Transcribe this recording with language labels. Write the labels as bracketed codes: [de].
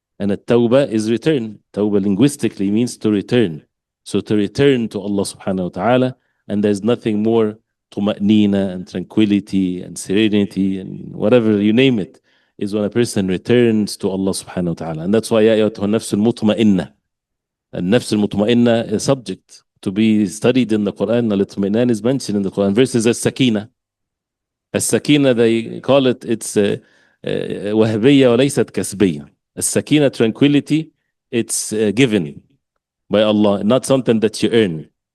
[en] And a tawbah is return. Tawbah linguistically means to return. So to return to Allah subhanahu wa ta'ala, and there's nothing more tuma'nina and tranquility and serenity and whatever you name it, is when a person returns to Allah subhanahu wa ta'ala. And that's why [ar] يا أيتها النفس المطمئنة. النفس المطمئنة [en] is subject to be studied in the Quran. Al-Itminan is mentioned in the Quran. Verses as-Sakina. As-Sakina, they call it, it's [ar] وهبية وليست كسبية. [en] As-Sakina, tranquility, it's given by Allah, not something that you earn.